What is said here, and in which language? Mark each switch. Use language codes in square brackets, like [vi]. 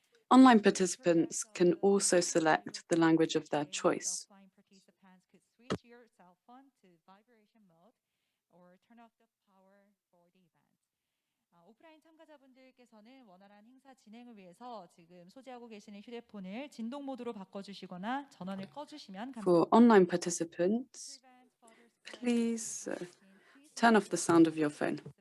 [en] Online participants can also select the language of their choice. Offline participants could switch your cell phone to vibration mode or turn off the power for the event. [ko] 오프라인 참가자분들께서는 원활한 행사 진행을 위해서 지금 소지하고 계시는 휴대폰을 진동 모드로 바꿔주시거나 전원을 꺼주시면 [en] For [ko] 감사합니다. [en] online participants, please turn off the sound of your phone.